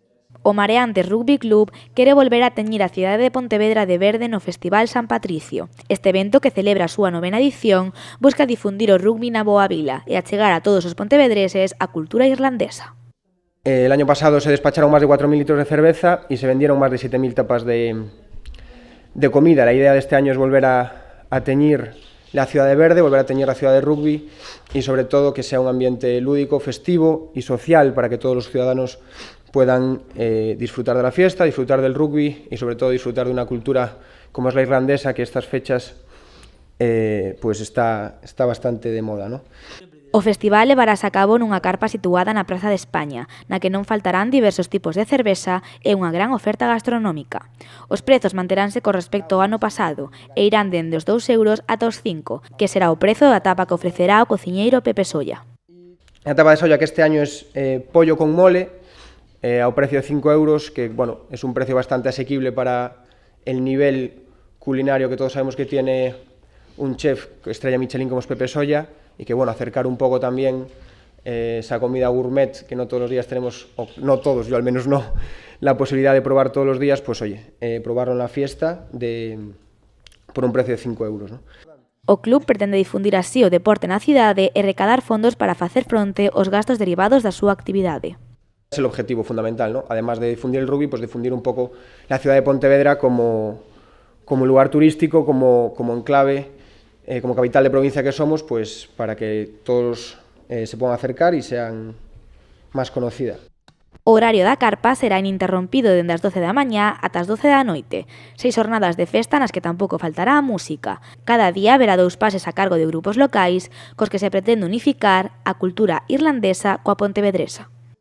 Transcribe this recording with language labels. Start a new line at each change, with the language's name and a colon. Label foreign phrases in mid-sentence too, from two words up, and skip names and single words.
Galician: O Mareantes Rugby Club quere volver a teñir a cidade de Pontevedra de verde no Festival San Patricio. Este evento, que celebra a súa 9ª edición, busca difundir o rugby na boa vila e achegar a todos os pontevedreses a cultura irlandesa.
Spanish: El año pasado se despacharon más de 4.000 litros de cerveza y se vendieron más de 7.000 tapas de comida. La idea de este año es volver a teñir la ciudad de verde, volver a teñir la ciudad de rugby y sobre todo que sea un ambiente lúdico, festivo y social para que todos los ciudadanos puedan disfrutar de la fiesta, disfrutar del rugby y sobre todo disfrutar de una cultura como es la irlandesa, que estas fechas pues está bastante de moda, ¿no?
Galician: O festival levarase a cabo nunha carpa situada na Praza de España, na que non faltarán diversos tipos de cerveza e unha gran oferta gastronómica. Os prezos manteránse con respecto ao ano pasado e irán dende os 2 euros ata os 5, que será o prezo da tapa que ofrecerá o cociñeiro Pepe Solla. A tapa de solla
Spanish: que este año es pollo con mole, ao precio de 5 euros, que bueno, es un precio bastante asequible para el nivel culinario que todos sabemos que tiene un chef estrella Michelin como es Pepe Solla, y que bueno, acercar un poco también esa comida gourmet que no todos los días tenemos, o no todos, yo al menos no, la posibilidad de probar todos los días, pues oye, probarlo en la fiesta por un precio de 5 euros, ¿no?
Galician: O club pretende difundir así o deporte na cidade e recadar fondos para facer fronte aos gastos derivados da súa actividade.
Spanish: Es el objetivo fundamental, ¿no? Además de difundir el rugby, pues difundir un poco la ciudad de Pontevedra como lugar turístico, como enclave, como capital de provincia que somos, pues para que todos se puedan acercar y sean más conocida.
Galician: O horario da carpa será ininterrompido dende as 12 da mañá ata as 12 da noite. 6 jornadas de festa nas que tampouco faltará a música. Cada día haberá 2 pases a cargo de grupos locais cos que se pretende unificar a cultura irlandesa coa pontevedresa.